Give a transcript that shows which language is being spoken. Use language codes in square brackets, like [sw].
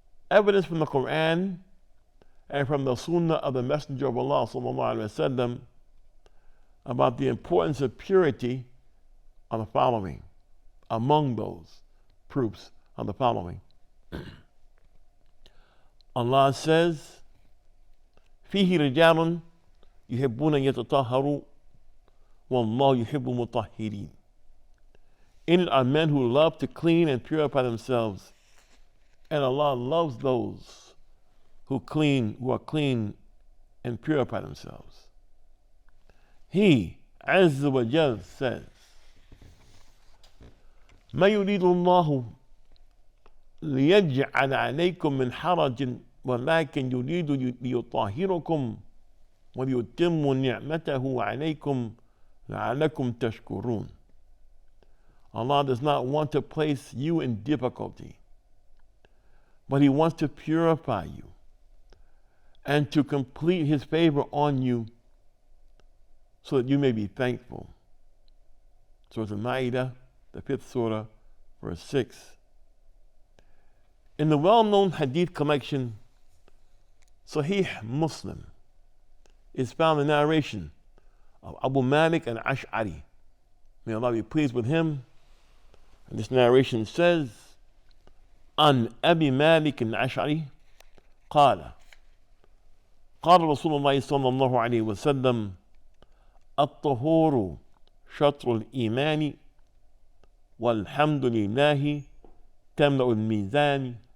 [en] Evidence from the Quran and from the Sunnah of the Messenger of Allah [ar] sallallahu alaihi wasallam [en] about the importance of purity are the following. Among those proofs are the following. [ar] Allah says, فيه رجال يحبون يتطهروا والله يحب المطهرين. [en] In it are men who love to clean and purify themselves, and Allah loves those who are clean and purify themselves. He, [ar] Azza wa Jal, [en] says, [ar] ما يريد الله ليجعل عليكم من حرج ولكن يريد ليطهركم وَلِيُتِمُّ نِعْمَتَهُ عَلَيْكُمْ لَعَلَّكُمْ تَشْكُرُونَ. [en] Allah does not want to place you in difficulty, but He wants to purify you and to complete His favor on you so that you may be thankful. Surah Al-Ma'idah, the 5th surah, verse 6. In the well-known hadith collection, Sahih Muslim, is found the narration of Abu Malik al-Ash'ari. May Allah be pleased with him. And this narration says, [ar] عن أبي مالك الأشعري قال قال رسول الله صلى الله عليه وسلم الطهور شطر الإيمان والحمد لله تملأ الميزان